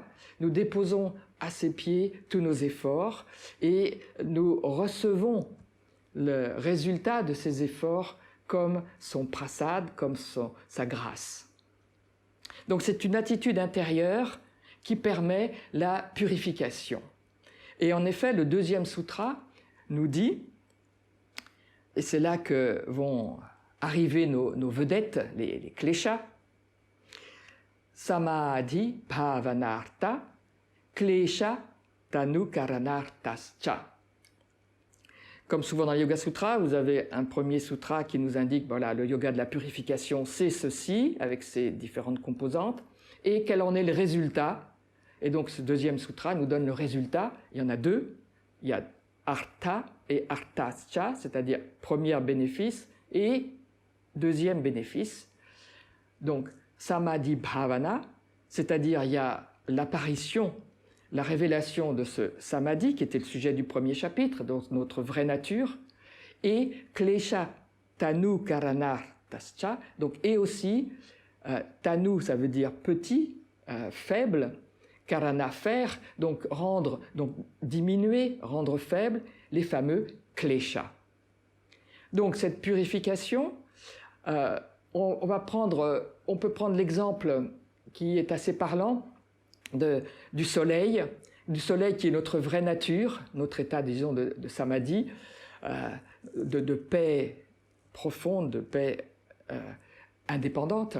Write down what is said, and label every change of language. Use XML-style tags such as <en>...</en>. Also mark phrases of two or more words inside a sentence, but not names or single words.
<fr>Nous déposons à ses pieds tous nos efforts et nous recevons le résultat de ces efforts comme son prasad, comme sa grâce. Donc c'est une attitude intérieure qui permet la purification. Et en effet, le deuxième sutra nous dit, et c'est là que vont arriver nos vedettes, les kleshas,</fr> <sa>Samadhi bhavanartha klesha tanukaranartascha.</sa> <fr>Comme souvent dans le Yoga Sutra, vous avez un premier sutra qui nous indique, voilà, le yoga de la purification, c'est ceci, avec ses différentes composantes, et quel en est le résultat. Et donc ce deuxième sutra nous donne le résultat. Il y en a deux. Il y a artha et artascha, c'est-à-dire premier bénéfice et deuxième bénéfice. Donc</fr> <sa>samadhi bhavana,</sa> <fr>c'est-à-dire il y a l'apparition, la révélation de ce samadhi, qui était le sujet du premier chapitre, donc notre vraie nature, et</fr> <sa>klesha tanu karanartascha,</sa> <fr>donc et aussi tanu, ça veut dire petit, faible, karana, faire, donc diminuer, rendre faible, les fameux kleshas. Donc cette purification, on peut prendre l'exemple qui est assez parlant du soleil qui est notre vraie nature, notre état, disons, de samadhi, de paix profonde, de paix indépendante.</fr>